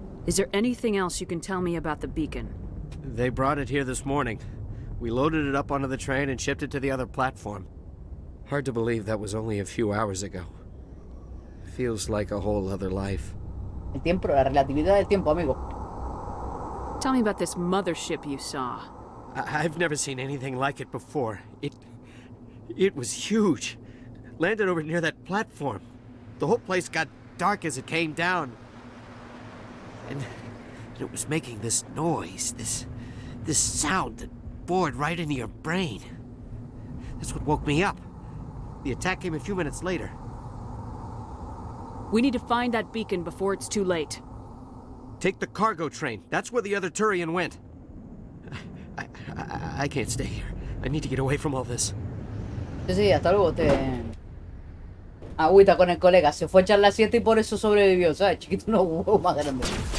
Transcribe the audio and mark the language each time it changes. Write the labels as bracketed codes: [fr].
[en] Is there anything else you can tell me about the beacon? They brought it here this morning. We loaded it up onto the train and shipped it to the other platform. Hard to believe that was only a few hours ago. Feels like a whole other life. [es] El tiempo, la relatividad del tiempo, amigo. [en] Tell me about this mothership you saw. I've never seen anything like it before. It was huge. Landed over near that platform. The whole place got dark as it came down. And it was making this noise, this sound that bored right into your brain. That's what woke me up. The attack came a few minutes later. We need to find that beacon before it's too late. Take the cargo train. That's where the other Turian went. I can't stay here. I need to get away from all this. [es] Sí, hasta luego. Agüita con el colega. Se fue a echar la siesta y por eso sobrevivió, ¿sabes? Chiquito, unos huevos más grandes.